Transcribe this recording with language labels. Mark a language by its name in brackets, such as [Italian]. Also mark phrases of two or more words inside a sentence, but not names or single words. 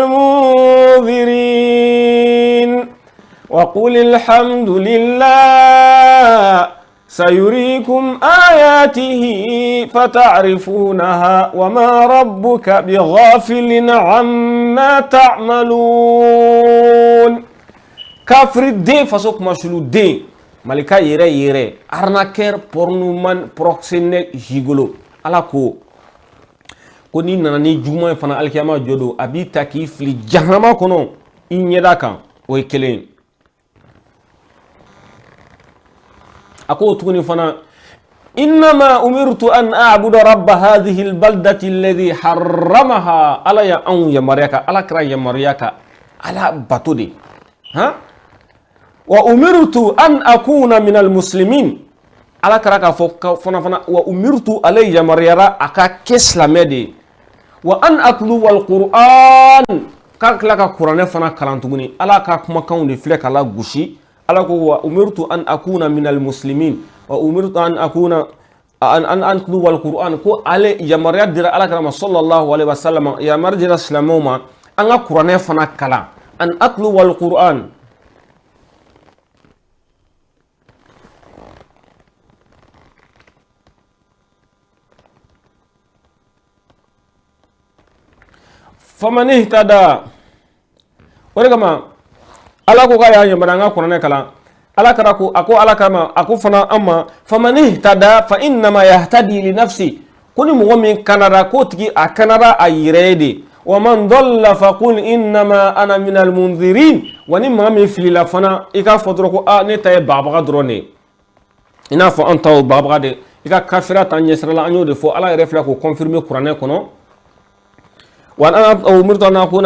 [Arabic] المنذرين وقل الحمد لله سيريكم آياته فتعرفونها وما ربك بغافل عما تعملون كافر الدين فسوق مشلو الدين [Bambara] malika yɛrɛ [French] arnaqueur pornoman proxénète gigolo [Bambara] ala ko ni nana ni juma fana alkiyama jodo a b'i ta k'i fili jahanama kɔnɔ i ɲɛda kan o ye kelen a ko tuguni fana [Arabic] إنما أمرت أن أعبد رب هذه البلدة الذي حرمها [Bambara] ala ya anw yamariya ka ala kɛra yamariya ka ala bato de [Arabic] وأمرت أن أكون من المسلمين [Bambara] ala kɛra k'a fɔ fana [Arabic] وأمرت [Bambara] ale yamariyara a ka kɛ silamɛ de [Arabic] وأن أتلو القرآن [Bambara] k'a tila ka kuranɛ fana kalan tuguni ala ka kumakanw de filɛ k'a la gosi ala ko [Arabic] وأمرت أن أكون من المسلمين وأمرت أن أكون أن أتلو القرآن [Bambara] ko ale yamariya dira ala kɛra ma [Arabic] صلى الله عليه وسلم [Bambara] yamariya dira silamɛw ma an ka kuranɛ fana kalan [Arabic] أن أتلو القرآن فمن اهتدى [Bambara] o de kama ala ko k'a y'a yamaruya an ka kuranɛ kalan ala kɛra ko a ko ala kama a ko fana an ma [Arabic] فمن اهتدى ف إنما يهتدي لنفسه [Bambara] ko ni mɔgɔ min kanara k'o tigi a kanara a yɛrɛ ye de [Arabic] ومن ضل فقل إنما أنا من المنذرين [Bambara] wa ni maa min filila fana i k'a fɔ dɔrɔn ko ne ta ye bagabaga dɔrɔn de i n'a fɔ an ta o bagabaga de i ka kafiriya ta ɲɛsira la an y'o de fɔ ala yɛrɛ filɛ k'o confirmer kuranɛ kɔnɔ [Arabic] وأنا أمرت أن أكون